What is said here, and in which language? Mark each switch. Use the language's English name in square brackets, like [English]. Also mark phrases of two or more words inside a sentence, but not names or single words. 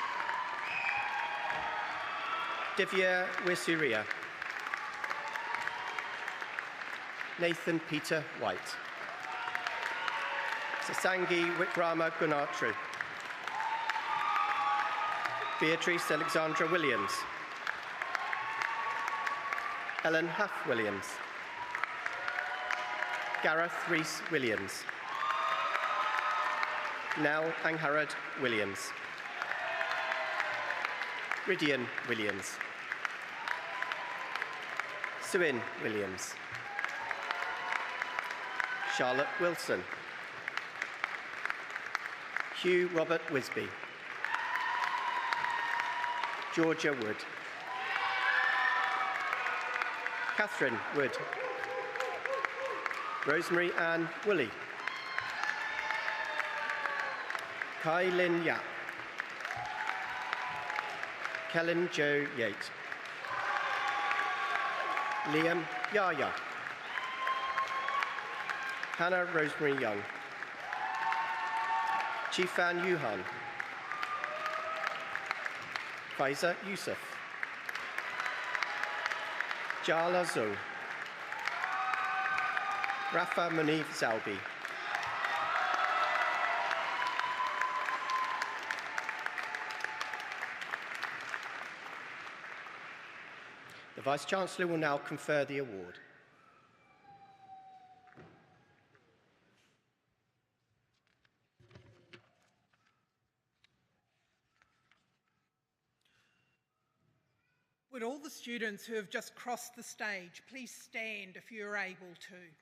[English] Divya Wisuria. Nathan Peter White. Sasangi Wikrama Gunatru. Beatrice Alexandra Williams. Ellen Huff Williams. Gareth Rees Williams. Nell Angharad Williams. Ridian Williams. Suin Williams. Charlotte Wilson. Hugh Robert Wisby. Georgia Wood. Catherine Wood. Rosemary Ann Woolley. Kai Lin Yap. Kellen Joe Yates. Liam Yaya. Hannah Rosemary Young. Chifan Yuhan. Faiza Yusuf. Jala Zhou. Rafa Munif Zalbi. The Vice-Chancellor will now confer the award. Would all the students who have just crossed the stage please stand if you're able to?